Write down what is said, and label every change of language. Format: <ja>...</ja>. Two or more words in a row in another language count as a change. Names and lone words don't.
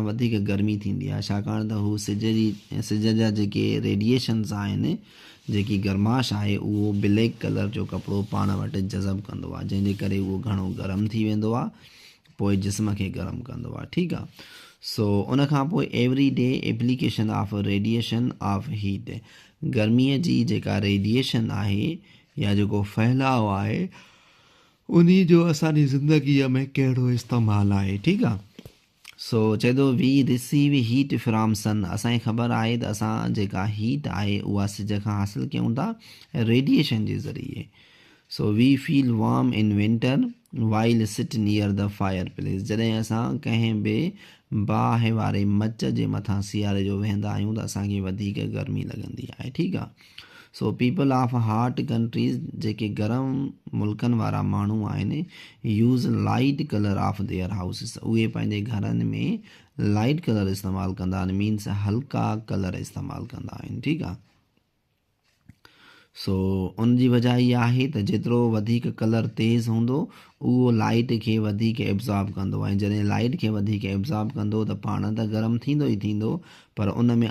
<sd>वधीक गर्मी थींदी आहे छाकाणि त हू सिज जा जेके रेडिएशन्स आहिनि जेकी गरमाश आहे उहो</sd> <en>black colour</en> <sd>जो कपिड़ो पाण वटि जज़ब कंदो आहे जंहिंजे करे उहो घणो गरम थी वेंदो आहे पोइ जिस्म खे गरम कंदो आहे ठीकु आहे सो उन खां पोइ</sd> <en>every day application of radiation of heat</en> <sd>गर्मीअ जी जेका रेडिएशन आहे या जेको फैलाव आहे उन जो असांजी ज़िंदगीअ में कहिड़ो इस्तेमालु आहे ठीकु आहे सो चए थो</sd> <en>we receive heat from sun</en> <sd>असांखे ख़बर आहे त असां जेका हीट आहे उहा सिज खां हासिलु कयूं था रेडिएशन जे ज़रिए सो</sd> <en>we feel warm in winter while sit near the fire place</en> <sd>जॾहिं असां कंहिं बि बाहि वारे मच जे मथां सियारे जो वेहंदा आहियूं त असांखे वधीक गर्मी लॻंदी आहे ठीकु आहे सो</sd> <en>people of hot countries</en> <sd>जेके गरम मुल्कनि वारा माण्हू आहिनि</sd> <en>use light colour of their houses</en> <sd>उहे पंहिंजे घरनि में</sd> <en>light colour</en> <sd>इस्तेमालु कंदा आहिनि मीन्स हल्का कलर इस्तेमालु कंदा आहिनि ठीकु आहे सो उन जी वजह इहा आहे त जेतिरो वधीक कलर तेज़ हूंदो उहो लाइट खे वधीक एब्ज़ॉर्ब कंदो ऐं जॾहिं लाइट खे वधीक एब्ज़ॉर्ब कंदो त पाण त गरम थींदो ई थींदो पर उन में</sd>